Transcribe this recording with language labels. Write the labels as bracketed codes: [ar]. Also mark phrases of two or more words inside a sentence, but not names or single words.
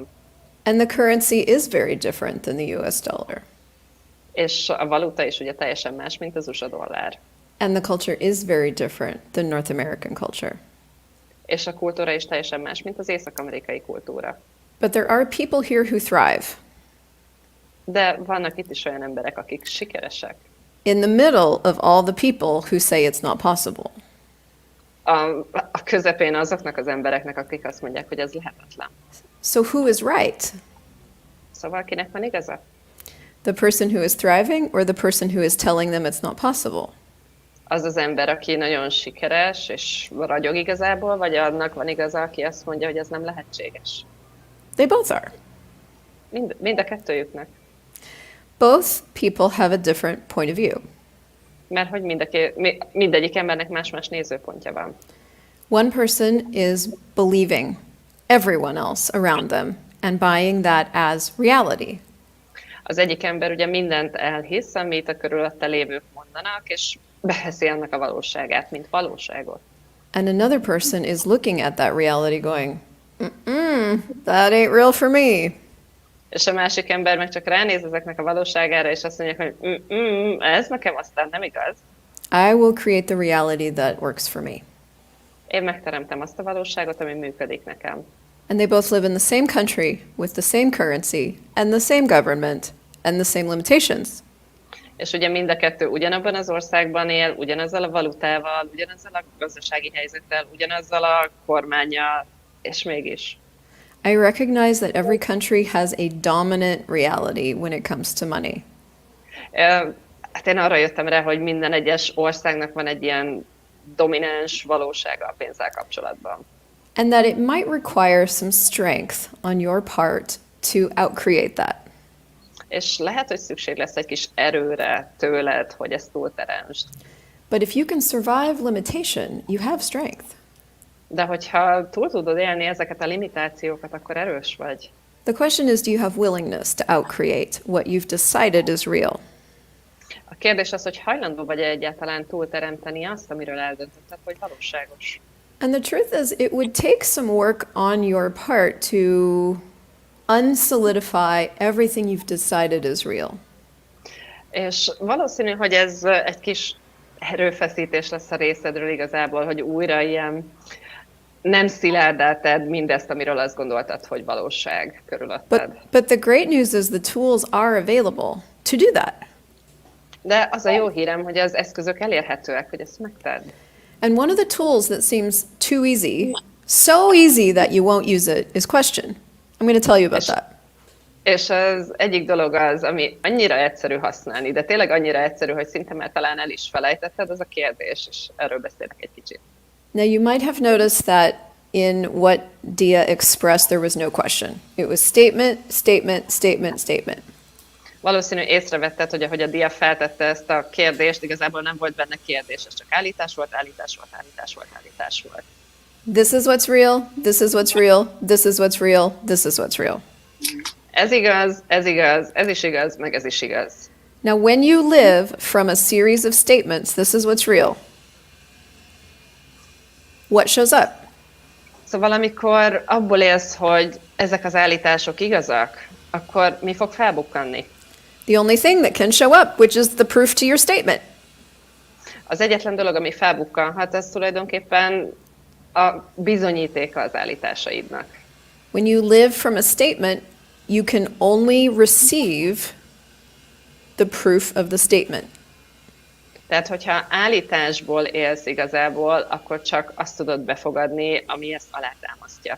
[en] And the currency is very different than the US dollar. [hu] És a valuta is ugye teljesen más, mint az USA dollár. [en] And the culture is very different than North American culture. [hu] És a kultúra is teljesen más, mint az észak-amerikai kultúra. [en] But there are people here who thrive. [hu] De vannak itt is olyan emberek, akik sikeresek. [en] In the middle of all the people who say it's not possible. [hu] A közepén azoknak az embereknek, akik azt mondják, hogy ez lehetetlen. [en] So who is right? [hu] Szóval kinek van igaza? [en] The person who is thriving or the person who is telling them it's not possible? [hu] Az az ember, aki nagyon sikeres és ragyog igazából, vagy annak van igaza, aki azt mondja, hogy ez nem lehetséges? [en] They both are. [hu] Mind a kettőjüknek. [en] Both people have a different point of view. [hu] Mert hogy mindegyik embernek más-más nézőpontja van. [en] One person is believing everyone else around them and buying that as reality. [hu] Az egyik ember ugye mindent elhisz, amit a körülötte lévők mondanak, és beveszi annak a valóságát, mint valóságot. [en] And another person is looking at that reality going, that ain't real for me. [hu] És a másik ember meg csak ránéz ezeknek a valóságára, és azt mondják, hogy ez nekem aztán nem igaz. [en] I will create the reality that works for me. [hu] Én megteremtem azt a valóságot, ami működik nekem. [en] And they both live in the same country with the same currency and the same government and the same limitations. [hu] És ugye mind a kettő ugyanabban az országban él, ugyanazzal a valutával, ugyanazzal a gazdasági helyzettel, ugyanazzal a kormánnyal, és mégis. [en] I recognize that every country has a dominant reality when it comes to money. [hu] Hát én arra jöttem rá, hogy minden egyes országnak van egy ilyen domináns valósága a pénzzel kapcsolatban. [en] And that it might require some strength on your part to outcreate that. [hu] És lehet, hogy szükség lesz egy kis erőre tőled, hogy ezt túlteremtsd. [en] But if you can survive limitation, you have strength. [hu] De hogyha túl tudod élni ezeket a limitációkat, akkor erős vagy. [en] The question is, do you have willingness to outcreate what you've decided is real? [hu] A kérdés az, hogy hajlandó vagy-e egyáltalán túlteremteni azt, amiről eldöntötted, hogy valóságos. [en] And the truth is, it would take some work on your part to unsolidify everything you've decided is real. [hu] És valószínű, hogy ez egy kis erőfeszítés lesz a részedről igazából, hogy újra ilyen nem szilárdá tedd mindezt, amiről azt gondoltad, hogy valóság körülötted. [en] But the great news is the tools are available to do that. [hu] De az a jó hírem, hogy az eszközök elérhetőek, hogy ezt megtedd. [en] And one of the tools that seems too easy, so easy that you won't use it, is question. I'm going to tell you about that. [hu] És az egyik dolog az, ami annyira egyszerű használni, de tényleg annyira egyszerű, hogy szinte már talán el is felejtetted, az a kérdés, és erről beszélek egy kicsit. [en] Now you might have noticed that in what Dia expressed there was no question. It was statement, statement, statement, statement. [hu] Valószínű észrevetted, hogy ahogy a Dia feltette ezt a kérdést, igazából nem volt benne kérdés, ez csak állítás volt, állítás volt, állítás volt, állítás volt. [en] This is what's real, this is what's real, this is what's real, this is what's real. [hu] Ez igaz, ez is igaz, meg ez is igaz. [en] Now when you live from a series of statements, this is what's real, what shows up? [hu] Szóval amikor abból élsz, hogy ezek az állítások igazak, akkor mi fog felbukkanni? [en] The only thing that can show up, which is the proof to your statement. [hu] Az egyetlen dolog, ami felbukkanhat, ez tulajdonképpen a bizonyítéka az állításaidnak. [en] When you live from a statement, you can only receive the proof of the statement. [hu] Tehát, hogyha állításból élsz igazából, akkor csak azt tudod befogadni, ami ezt alátámasztja.